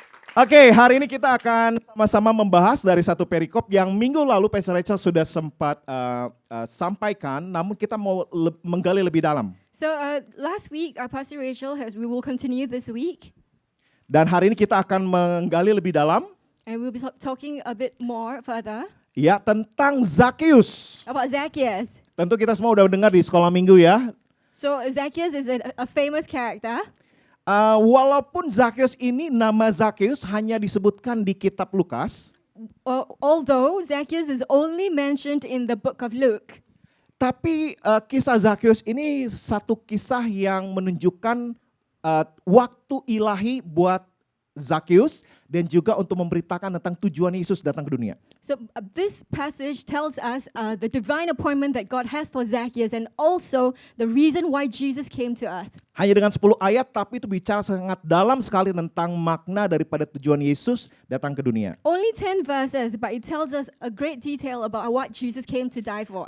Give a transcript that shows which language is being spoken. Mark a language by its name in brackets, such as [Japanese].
[Indonesian] Oke, hari ini kita akan sama-sama membahas dari satu perikop yang minggu lalu Pastor Rachel sudah sempat sampaikan, namun kita mau menggali lebih dalam. [English] So last week, Pastor Rachel we will continue this week. [Indonesian] Dan hari ini kita akan menggali lebih dalam. [English] And we'll be talking a bit more further. [Indonesian] Ya, tentang Zakheus. [English] About Zacchaeus. [Indonesian] Tentu kita semua udah dengar di sekolah minggu ya. [English] So Zacchaeus is a famous character. [Indonesian] Walaupun Zakheus ini, nama Zakheus hanya disebutkan di kitab Lukas. [English] Although Zacchaeus is only mentioned in the book of Luke. [Indonesian] Tapi kisah Zakheus ini satu kisah yang menunjukkan waktu ilahi buat Zakheus dan juga untuk memberitakan tentang tujuan Yesus datang ke dunia. [English] So this passage tells us the divine appointment that God has for Zacchaeus and also the reason why Jesus came to earth. [Indonesian] Hanya dengan 10 ayat tapi itu bicara sangat dalam sekali tentang makna daripada tujuan Yesus datang ke dunia. [English] Only 10 verses, but it tells us a great detail about what Jesus came to die for.